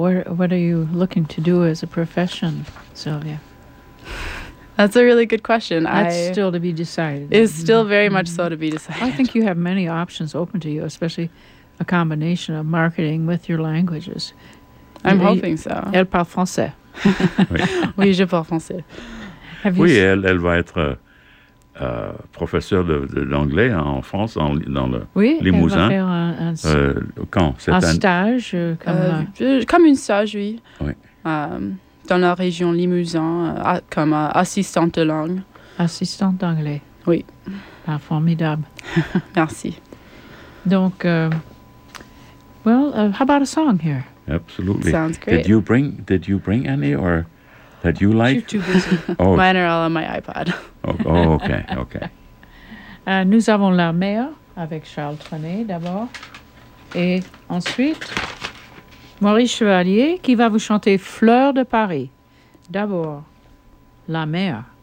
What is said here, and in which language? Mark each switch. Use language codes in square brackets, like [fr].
[en] What are you looking to do as a profession, Sylvia? That's a really good question. That's still to be decided. It's still very much so to be decided. I think you have many options open to you, especially a combination of marketing with your languages. I'm hoping so. [fr] Elle parle français. Oui, je parle français. Elle va être professeure de l'anglais en France, dans le Limousin. Oui, elle va faire un stage, comme une stage. Dans la région Limousin, comme assistante de langue. Assistante d'anglais. Oui. Ah, formidable. Merci. [en] Donc... how about a song here? Absolutely. Sounds great. Did you bring any or that you like? You're too busy. Oh. Mine are all on my iPod. Okay. [fr] Nous avons la mer avec Charles Trenet d'abord. Et ensuite, Maurice Chevalier qui va vous chanter Fleur de Paris. D'abord, la mer.